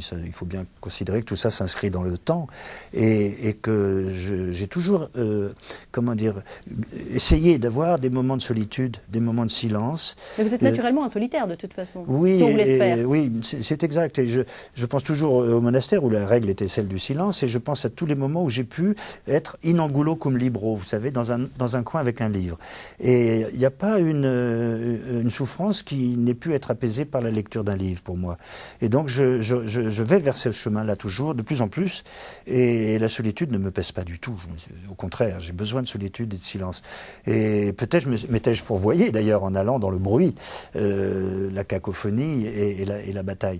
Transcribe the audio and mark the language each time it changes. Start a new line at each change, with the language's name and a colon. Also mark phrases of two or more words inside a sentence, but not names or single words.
French: Ça, il faut bien considérer que tout ça s'inscrit dans le temps, et que j'ai toujours, comment dire, essayé d'avoir des moments de solitude, des moments de silence. Mais vous êtes naturellement un solitaire, de toute façon, oui, si on vous laisse faire. Oui, c'est exact. Et je pense toujours au monastère où la règle était celle du silence, et je pense à tous les moments où j'ai pu être
Latin: in angulo cum libro,
French: vous savez, dans un coin avec un livre. livre. Et il n'y a pas une souffrance qui n'ait pu être apaisée par la lecture d'un livre pour moi. Et donc je vais vers ce chemin-là toujours, de plus en plus, et la solitude ne me pèse pas du tout. Au contraire, j'ai besoin de solitude et de silence. Et peut-être m'étais-je fourvoyé d'ailleurs en allant dans le bruit, la cacophonie et la bataille.